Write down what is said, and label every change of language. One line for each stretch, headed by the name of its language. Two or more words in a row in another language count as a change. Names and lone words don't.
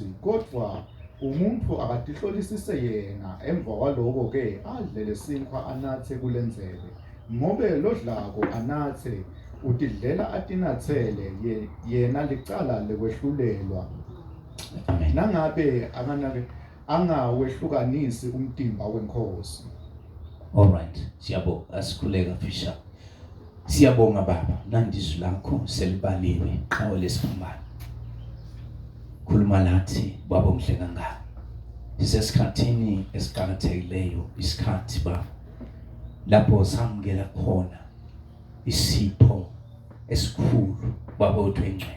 Swati: Kodwa umuntu akatihlolisise yena, emva kwaloko-ke adle lesinkwa anathe kulenzebe. Ngobe lodlako anathe utidlela atinathele yena licala lekwehlulelwa. Nangabe angawehlukanisi umtimba wenkosi.
English: All right.
Swati: Siyabonga asikhuleka fisha. Siyabonga Baba, nandizwi lakho selibaliwe qawo lesiphambano. Khuluma lathi Baba omhle kangaka. Sisesikhathini esiqhakathekileyo, isikhathi Baba lapho samukela khona isipho esikhulu Baba wethu engcwele.